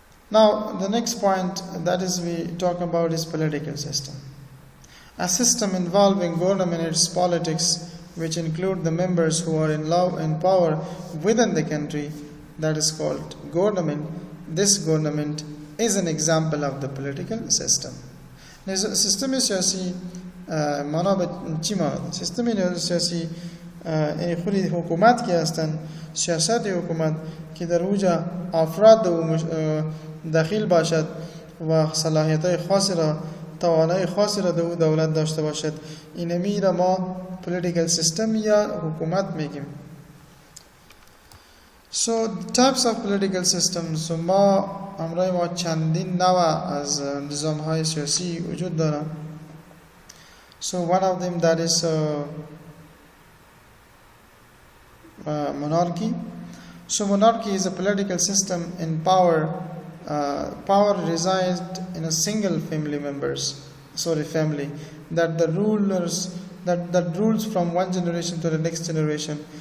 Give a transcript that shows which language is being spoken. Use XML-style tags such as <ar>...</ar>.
<en>Now the next point that is we talk about is political system. A system involving government and its politics, which include the members who are in power within the country, that is called government. This government is an example of the political system.</en> <fa>System سیاسی معنا به چی معنی؟ سیستم سیاسی یعنی خودی حکومت که هستند، سیاست حکومت که در اوجا افراد داخل باشد و صلاحیت‌های خاصی را توانای خاصی را در او دولت داشته باشد. اینمی را ما political system یا حکومت میگیم.</fa> <en>So types of political systems.</en> <fa>So امروز ما چندین نوع از نظام های سیاسی وجود دارن.</fa> <en>So one of them that is monarchy. So monarchy is a political system in power. Power resides in a single family family that the rulers that rules from one generation to the next generation.</en>